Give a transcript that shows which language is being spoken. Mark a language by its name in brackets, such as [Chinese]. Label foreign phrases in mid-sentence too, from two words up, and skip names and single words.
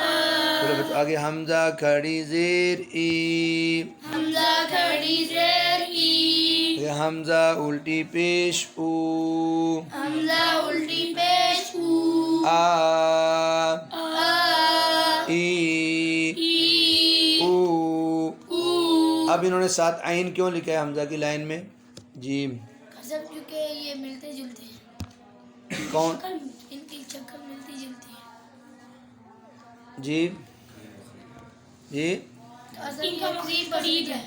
[Urdu] چلو بچوں آگے حمزہ کھڑی زیر ای. حمزہ کھڑی زیر ای. آگے حمزہ الٹی پیش او. حمزہ الٹی پیش او. آ آ. ای ای. او. او. اب انہوں نے 7 عین کیوں لکھا ہے حمزہ کی لائن میں؟ جی قسم کیونکہ یہ ملتے جلتے ہیں. کون؟ ان کی شکل ملتی جلتی ہے. جی جی ان کا مخرج قریب ہے.